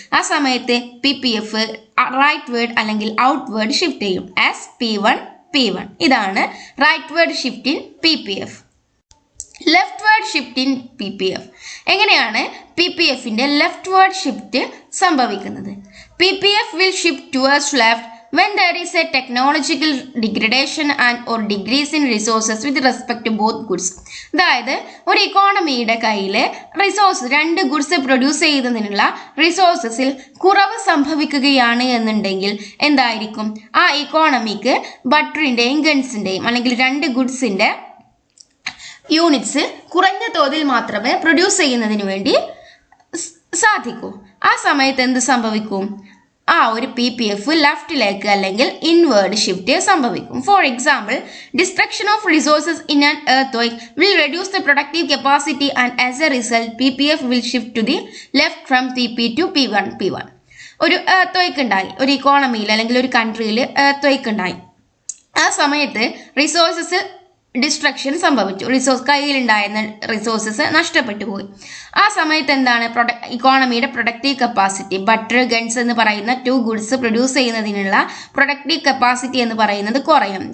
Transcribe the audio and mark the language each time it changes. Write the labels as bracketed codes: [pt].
[ml] ആ സമയത്ത് PPF right word അല്ലെങ്കിൽ ഔട്ട് വേർഡ് ഷിഫ്റ്റ് ചെയ്യും ആസ് P1. [en] ഇതാണ് rightward shift in PPF. Leftward shift in PPF. [ml] എങ്ങനെയാണ് PPFന്റെ ലെഫ്റ്റ് വേർഡ് ഷിഫ്റ്റ് സംഭവിക്കുന്നത്? [en] PPF will shift towards left when there is a technological degradation and or decrease in resources with respect to both goods. [ml] അതായത് ഒരു ഇക്കോണമിയുടെ കയ്യിൽ രണ്ട് goods produce ചെയ്യുന്നതിനുള്ള റിസോഴ്സസിൽ കുറവ് സംഭവിക്കുകയാണ് എന്നുണ്ടെങ്കിൽ എന്തായിരിക്കും? ആ ഇക്കോണമിക്ക് ബട്ടറിൻ്റെയും ഗൺസിൻ്റെയും അല്ലെങ്കിൽ രണ്ട് ഗുഡ്സിൻ്റെ യൂണിറ്റ്സ് കുറഞ്ഞ തോതിൽ മാത്രമേ പ്രൊഡ്യൂസ് ചെയ്യുന്നതിന് വേണ്ടി സാധിക്കൂ. ആ സമയത്ത് എന്ത് സംഭവിക്കും? ആ ഒരു PPF ലെഫ്റ്റിലേക്ക് അല്ലെങ്കിൽ ഇൻവേർഡ് ഷിഫ്റ്റ് സംഭവിക്കും. [en] For example, destruction of resources in an earthquake will reduce the productive capacity and as a result PPF will shift to the left from PP to P1. [ml] ഒരു earthquake ഉണ്ടായി, ഒരു ഇക്കോണമിയിൽ അല്ലെങ്കിൽ ഒരു കൺട്രിയിൽ earthquake ഉണ്ടായി. ആ സമയത്ത് resources destruction സംഭവിച്ചു. കയ്യിലുണ്ടായിരുന്ന റിസോഴ്സസ് നഷ്ടപ്പെട്ടു പോയി. ആ സമയത്ത് എന്താണ്? ഇക്കോണമിയുടെ പ്രൊഡക്റ്റീവ് കപ്പാസിറ്റി, ബട്ടർ ഗൺസ് എന്ന് പറയുന്ന 2 ഗുഡ്സ് പ്രൊഡ്യൂസ് ചെയ്യുന്നതിനുള്ള പ്രൊഡക്റ്റീവ് കപ്പാസിറ്റി എന്ന് പറയുന്നത് കുറയും.